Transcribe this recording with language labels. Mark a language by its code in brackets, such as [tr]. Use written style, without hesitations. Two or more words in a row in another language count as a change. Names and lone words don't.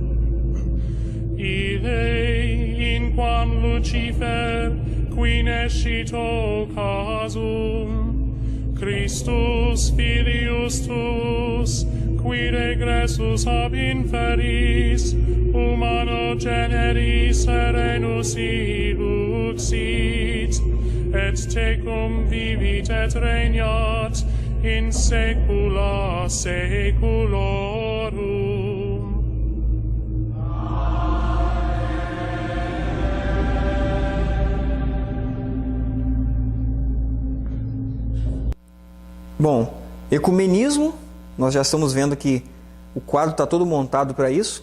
[la] Ille inquam Lucifer qui nescito casum, Christus filius tuus, qui regressus ab inferis, humano generis serenus iluxit, et tecum vivit et regnat in saecula saeculorum. [pt] Bom, ecumenismo, nós já estamos vendo que o quadro está todo montado para isso.